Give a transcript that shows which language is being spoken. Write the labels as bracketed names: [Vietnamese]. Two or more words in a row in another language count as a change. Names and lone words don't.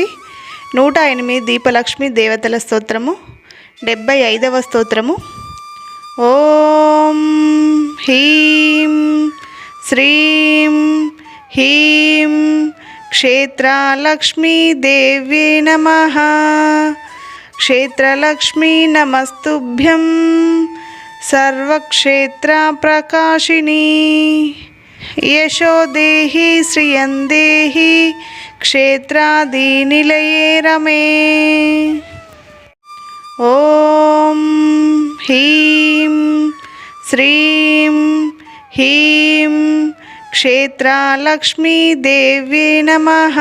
[Telugu] 108 దీపలక్ష్మి దేవతల స్తోత్రము 75వ స్తోత్రము. [Sanskrit] ఓం హ్రీం శ్రీం హ్రీం క్షేత్రలక్ష్మీ దేవి నమః. క్షేత్రలక్ష్మీ నమస్తుభ్యం सर्वक्षेत्र प्रकाशिनी. यशो देहि श्रियं देहि क्षेत्रादिनिलये रमे. ॐ ह्रीं श्रीं ह्रीं क्षेत्रलक्ष्मी देवी नमः.